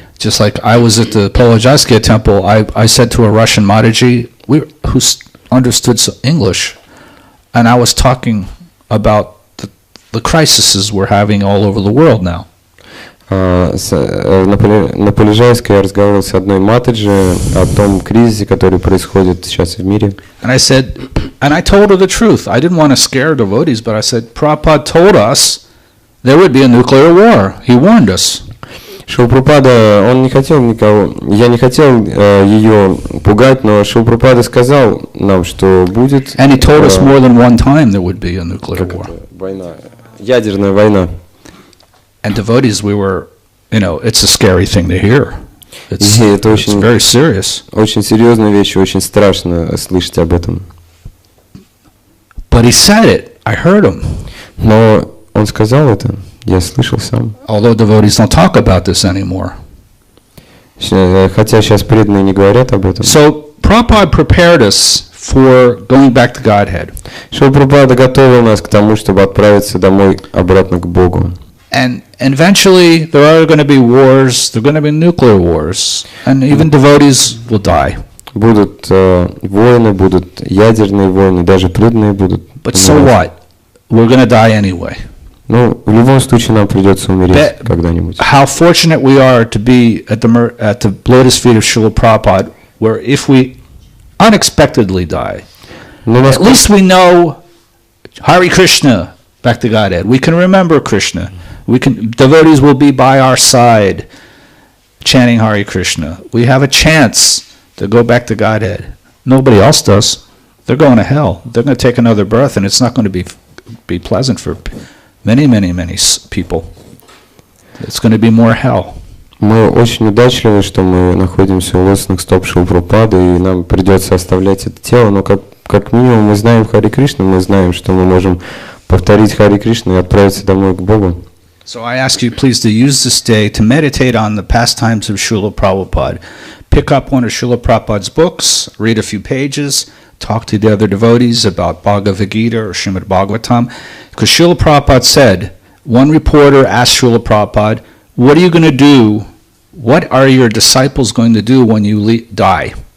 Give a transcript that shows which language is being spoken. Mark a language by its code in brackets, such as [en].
[en] Just like I was at the Polojaskia temple, I said to a Russian Mataji who understood English, and I was talking about the crises we're having all over the world now. [ru] На Полежайской я разговаривал с одной матаджи о том кризисе, который происходит сейчас в мире. [en] And I told her the truth. I didn't want to scare devotees, but I said, Prabhupada told us there would be a nuclear war. He warned us. [ru] Шрила Прабхупада, он не хотел никого, я не хотел ее пугать, но Шрила Прабхупада сказал нам, что будет... [en] And he told us more than one time there would be a nuclear war. [ru] Война, ядерная война. [en] And devotees, we were, it's a scary thing to hear. It's very serious. [ru] Очень серьезная вещь, очень страшно слышать об этом. [en] But he said it. I heard him. [ru] Но он сказал это, я слышал сам. [en] Although devotees don't talk about this anymore. [ru] Хотя сейчас преданные не говорят об этом. [en] So Prabhupada prepared us for going back to Godhead. [ru] Шрила Прабхупада готовил нас к тому, чтобы отправиться домой обратно к Богу. [en] And eventually there are going to be wars, there are going to be nuclear wars, and even devotees will die. [ru] Будут войны, будут ядерные войны, даже преданные будут. [en] But so what? We're going to die anyway. [ru] Ну, в любом случае нам придется умереть когда-нибудь. [en] How fortunate we are to be at the lotus feet of Srila Prabhupada, where if we unexpectedly die, at least we know Hare Krishna, back to Godhead. We can remember Krishna. Devotees will be by our side, chanting Hare Krishna. We have a chance to go back to Godhead. Nobody else does. They're going to hell. They're going to take another birth, and it's not going to be pleasant for many, many, many people. It's going to be more hell. [ru] Мы очень удачливы, что мы находимся у лотосных стоп Шрилы Прабхупады, и нам придется оставлять это тело, но как минимум мы знаем Харе Кришну, мы знаем, что мы можем повторить Харе Кришну и отправиться домой к Богу. [en] So I ask you please to use this day to meditate on the pastimes of Srila Prabhupada. Pick up one of Srila Prabhupada's books, read a few pages, talk to the other devotees about Bhagavad Gita or Srimad Bhagavatam. Because Srila Prabhupada said, one reporter asked Srila Prabhupada, what are you going to do? What are your disciples going to do when you die?